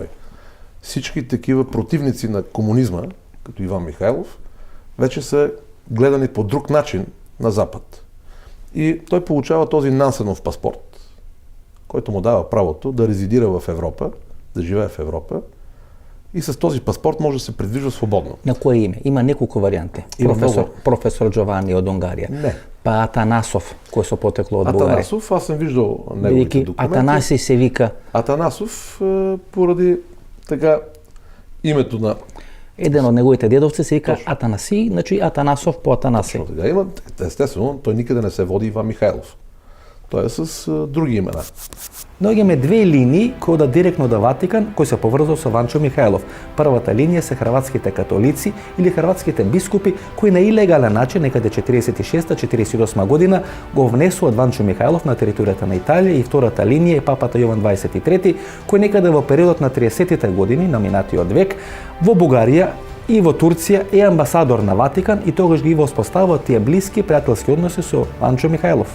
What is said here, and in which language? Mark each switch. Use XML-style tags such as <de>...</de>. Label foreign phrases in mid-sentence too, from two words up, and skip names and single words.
<bg>Всички такива противници на комунизма, като Иван Михайлов, вече са гледани по друг начин на Запад. И той получава този Нансенов паспорт, който му дава правото да резидира в Европа, да живее в Европа и с този паспорт може да се придвижва свободно.</bg> <mk>На кое име? Има неколко варианти. Професор Џовани од Унгарија. Не. Па Атанасов, кој со потекло од Бугарија.</mk> <bg>Атанасов, аз съм виждал неговите документи.</bg> <mk>Атанаси се вика.</mk> <bg>Атанасов, поради така името на...</bg> <mk>Еден од неговите дедовци се вика Атанаси, значи Атанасов по Атанаси.</mk> <bg>Има, естествено, той никъде не се води Иван Михайлов. Той е с други имена.</bg> <mk>Но имаме две линии кои одат директно до Ватикан, кои се поврзал со Ванчо Михајлов. Првата линија се хрватските католици или хрватските бискупи кои на илегален начин некаде 46-48 година го внесуваат Ванчо Михајлов на територијата на Италија и втората линија е папата Јован 23 кој некаде во периодот на 30-тите години на минатиот век во Бугарија и во Турција е амбасадор на Ватикан и тогаш ги воспоставува тие блиски пријателски односи со Ванчо Михајлов.</mk>